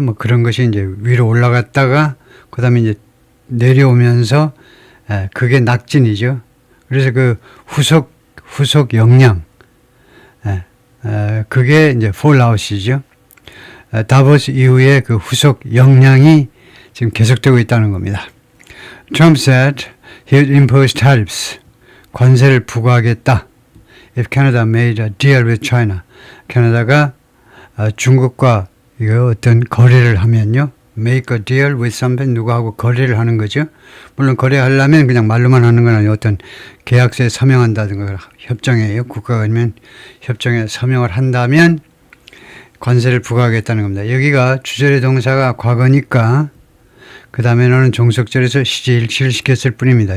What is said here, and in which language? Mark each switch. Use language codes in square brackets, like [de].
[ko] 뭐 그런 것이 이제 위로 올라갔다가 그다음에 이제 내려오면서 그게 낙진이죠. 그래서 그 후속 영향 그게 이제 폴아웃이죠. 다보스 이후에 그 후속 영향이 지금 계속되고 있다는 겁니다. [en] Trump said he would impose tariffs. [ko] 관세를 부과하겠다. [en] If Canada made a deal with China. [ko] 캐나다가 중국과 이거 어떤 거래를 하면요. [en] make a deal with something [ko] 누구하고 거래를 하는 거죠. 물론 거래하려면 그냥 말로만 하는 건 아니고 어떤 계약서에 서명한다든가 협정이에요. 국가가 아니면 협정에 서명을 한다면 관세를 부과하겠다는 겁니다. 여기가 주절의 동사가 과거니까 그 다음에는 종속절에서 시제일치를 시켰을 뿐입니다.